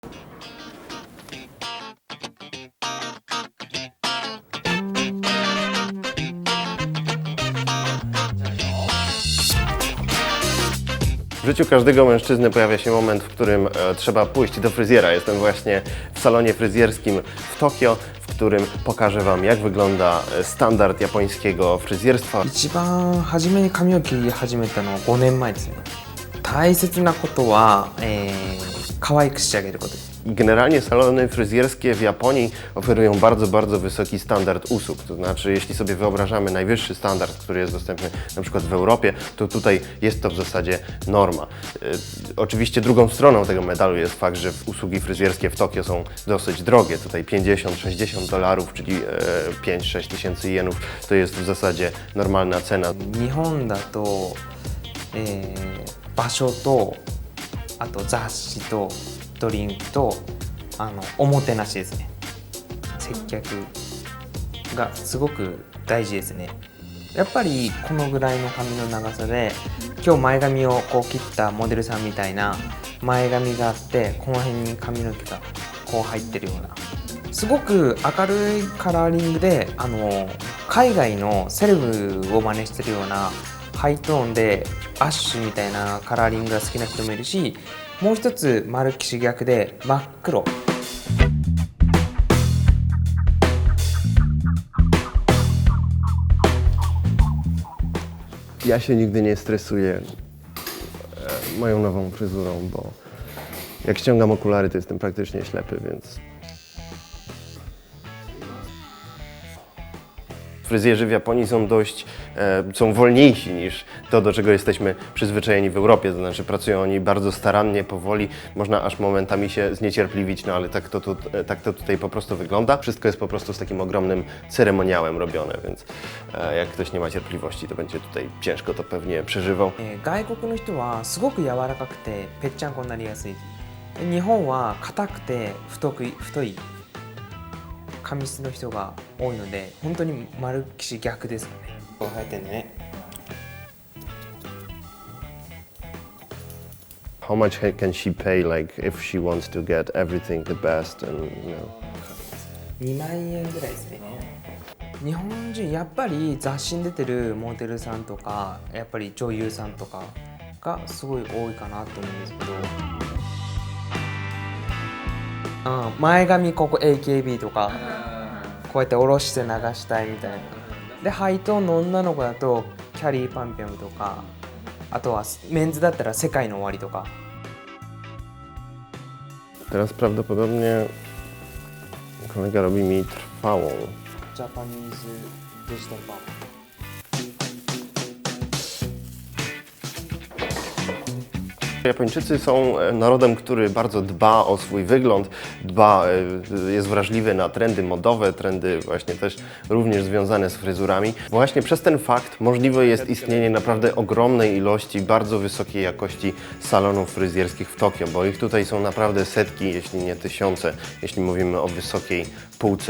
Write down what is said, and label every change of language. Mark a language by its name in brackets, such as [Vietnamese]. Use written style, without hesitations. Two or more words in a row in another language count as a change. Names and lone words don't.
[Polish] W życiu każdego mężczyzny pojawia się moment, w którym trzeba pójść do fryzjera. Jestem właśnie w salonie fryzjerskim w Tokio, w którym pokażę Wam, jak wygląda standard japońskiego fryzjerstwa. [Japanese] 一番初めに髪を切り始めたのは5年前ですね。大切なことは、可愛く仕上げることです。 [Polish] I generalnie salony fryzjerskie w Japonii oferują bardzo wysoki standard usług. To znaczy, jeśli sobie wyobrażamy najwyższy standard, który jest dostępny na przykład w Europie, to tutaj jest to w zasadzie norma. Oczywiście drugą stroną tego medalu jest fakt, że usługi fryzjerskie w Tokio są dosyć drogie. Tutaj $50–60, czyli 5–6 tysięcy jenów, to jest w zasadzie normalna cena. [Japanese] 日本だと、場所とあと雑誌とドリンクとおもてなしですね。接客がすごく大事ですね。やっぱりこのぐらいの髪の長さで今日前髪をこう切ったモデルさんみたいな前髪があってこの辺に髪の毛がこう入ってるようなすごく明るいカラーリングで海外のセレブを真似してるようなハイトーンでアッシュみたいなカラーリングが好きな人もいるし、もう一つ丸きし逆で真っ黒。 [Polish] Ja się nigdy nie stresuję moją nową fryzurą, bo jak ściągam okulary, to jestem praktycznie ślepy, więc... Fryzjerzy w Japonii są wolniejsi niż to, do czego jesteśmy przyzwyczajeni w Europie. To znaczy pracują oni bardzo starannie, powoli, można aż momentami się zniecierpliwić, no ale tak to tutaj po prostu wygląda. Wszystko jest po prostu z takim ogromnym ceremoniałem robione, więc jak ktoś nie ma cierpliwości, to będzie tutaj ciężko to pewnie przeżywał. [Japanese] 外国の人はすごく柔らかくてぺっちゃんこになりやすい。日本は硬くて太い髪質の人が多いので本当に丸きし逆ですかね。こう生えてんね。 [English] How much can she pay, like, if she wants to get everything the best and, you know? [Japanese] 2 万円ぐらいですね。日本人やっぱり雑誌に出てるモデルさんとかやっぱり女優さんとかがすごい多いかなと思うんですけど、前髪ここ AKB とかこうやって下ろして流したいみたいな。でハイトーンの女の子だとキャリーパンピョンとか、あとはメンズだったら世界の終わりとか。 [Polish] Teraz prawdopodobnie kolega robi mi trwałą. [Japanese] ジャパニーズデジタルパーマ。 [Polish] Japończycy są narodem, który bardzo dba o swój wygląd, jest wrażliwy na trendy modowe, trendy właśnie też również związane z fryzurami. Właśnie przez ten fakt możliwe jest istnienie naprawdę ogromnej ilości bardzo wysokiej jakości salonów fryzjerskich w Tokio, bo ich tutaj są naprawdę setki, jeśli nie tysiące, jeśli mówimy o wysokiej półce.